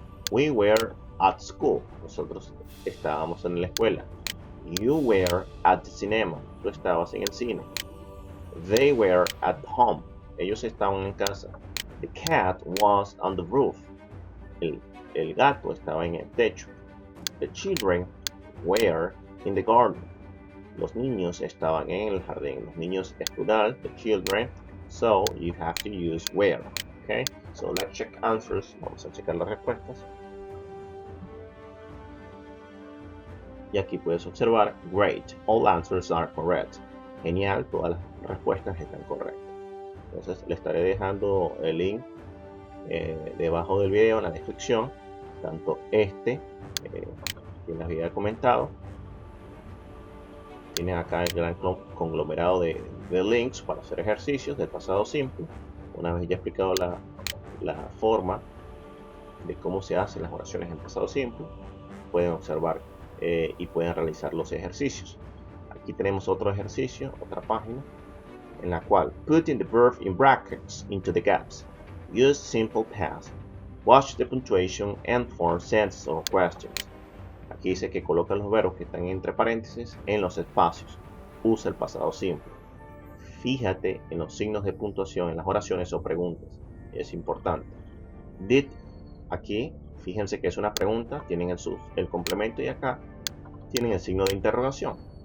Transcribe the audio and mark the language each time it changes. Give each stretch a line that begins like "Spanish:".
English: We were at school.
Spanish: Nosotros estábamos en la escuela.
English: You were at the cinema.
Spanish: Tú estabas en el cine.
English: They were at home.
Spanish: Ellos estaban en casa.
English: The cat was on the roof.
Spanish: El gato estaba en el techo.
English: The children were in the garden.
Spanish: Los niños estaban en el jardín. Los niños es plural, the children.
English: So you have to use were. Okay, so let's check answers.
Spanish: Vamos a checar las respuestas. Y aquí puedes observar,
English: great, all answers are correct.
Spanish: Genial, todas las respuestas están correctas. Entonces le estaré dejando el link debajo del video en la descripción, tanto que les había comentado. Tienen acá el gran conglomerado de links para hacer ejercicios del pasado simple. Una vez ya explicado la forma de cómo se hacen las oraciones en pasado simple, pueden observar y pueden realizar los ejercicios. Aquí tenemos otro ejercicio, otra página, en la cual
English: putting the verb in brackets into the gaps. Use simple past. Watch the punctuation and form sentences or questions.
Spanish: Aquí dice que coloca los verbos que están entre paréntesis en los espacios. Usa el pasado simple. Fíjate en los signos de puntuación en las oraciones o preguntas. Es importante. Did, aquí, fíjense que es una pregunta, tienen el complemento y acá tienen el signo de interrogación.